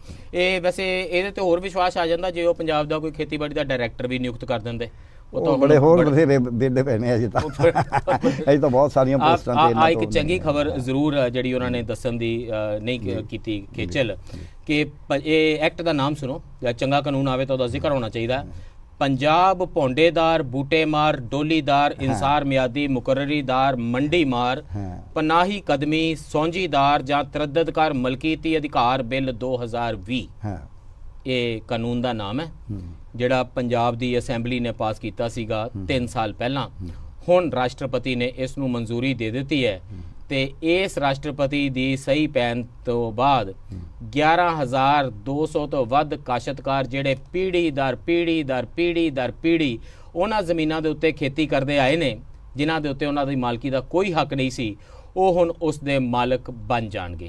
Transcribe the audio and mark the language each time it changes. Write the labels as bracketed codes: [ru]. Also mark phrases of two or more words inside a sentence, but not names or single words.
[pa] ਇਹ ਵੈਸੇ ਇਹਦੇ ਤੇ ਹੋਰ ਵਿਸ਼ਵਾਸ ਆ ਜਾਂਦਾ ਜੇ ਉਹ ਪੰਜਾਬ ਦਾ ਕੋਈ ਖੇਤੀਬਾੜੀ ਦਾ ਡਾਇਰੈਕਟਰ ਵੀ ਨਿਯੁਕਤ ਕਰ ਦਿੰਦੇ, ਉਹ ਬੜੇ ਹੋਰ ਬਥੇਰੇ ਦੇਦੇ ਪਏ ਨੇ ਅਜੇ ਤਾਂ ਅਜੇ ਤਾਂ ਬਹੁਤ ਸਾਰੀਆਂ ਪੋਸਟਾਂ ਤੇ ਆ ਇੱਕ ਚੰਗੀ ਖਬਰ ਜ਼ਰੂਰ ਜਿਹੜੀ ਉਹਨਾਂ ਨੇ ਦੱਸਣ ਦੀ ਨਹੀਂ ਕੀਤੀ ਖੇਚਲ ਕਿ ਇਹ ਐਕਟ ਦਾ ਨਾਮ ਸੁਣੋ, ਜਾਂ ਚੰਗਾ ਕਾਨੂੰਨ ਆਵੇ ਤਾਂ ਉਹਦਾ ਜ਼ਿਕਰ ਹੋਣਾ ਚਾਹੀਦਾ। ਪੰਜਾਬ ਪੌਂਡੇਦਾਰ ਬੂਟੇਮਾਰ ਡੋਲੀਦਾਰ ਇੰਸਾਰ ਮਿਆਦੀ ਮੁਕੱਰਰੀਦਾਰ ਮੰਡੀਮਾਰ ਪਨਾਹੀ ਕਦਮੀ ਸੌਂਜੀਦਾਰ ਜਾਂ ਤਰੱਦਦਕਾਰ ਮਲਕੀਤੀ ਅਧਿਕਾਰ ਬਿੱਲ 2020 ਇਹ ਕਾਨੂੰਨ ਦਾ ਨਾਮ ਹੈ, ਜਿਹੜਾ ਪੰਜਾਬ ਦੀ ਅਸੈਂਬਲੀ ਨੇ ਪਾਸ ਕੀਤਾ ਸੀਗਾ 3 ਸਾਲ ਪਹਿਲਾਂ। ਹੁਣ ਰਾਸ਼ਟਰਪਤੀ ਨੇ ਇਸ ਨੂੰ ਮਨਜ਼ੂਰੀ ਦੇ ਦਿੱਤੀ ਹੈ ਤੇ ਇਸ ਰਾਸ਼ਟਰਪਤੀ ਦੀ ਸਹੀ ਪੈਣ ਤੋਂ ਬਾਅਦ 11,200 ਤੋਂ ਵੱਧ ਕਾਸ਼ਤਕਾਰ ਜਿਹੜੇ ਪੀੜ੍ਹੀ ਦਰ ਪੀੜ੍ਹੀ ਉਹਨਾਂ ਜ਼ਮੀਨਾਂ ਦੇ ਉੱਤੇ ਖੇਤੀ ਕਰਦੇ ਆਏ ਨੇ, ਜਿਨ੍ਹਾਂ ਦੇ ਉੱਤੇ ਉਹਨਾਂ ਦੀ ਮਾਲਕੀ ਦਾ ਕੋਈ ਹੱਕ ਨਹੀਂ ਸੀ, ਉਹ ਹੁਣ ਉਸ ਦੇ ਮਾਲਕ ਬਣ ਜਾਣਗੇ।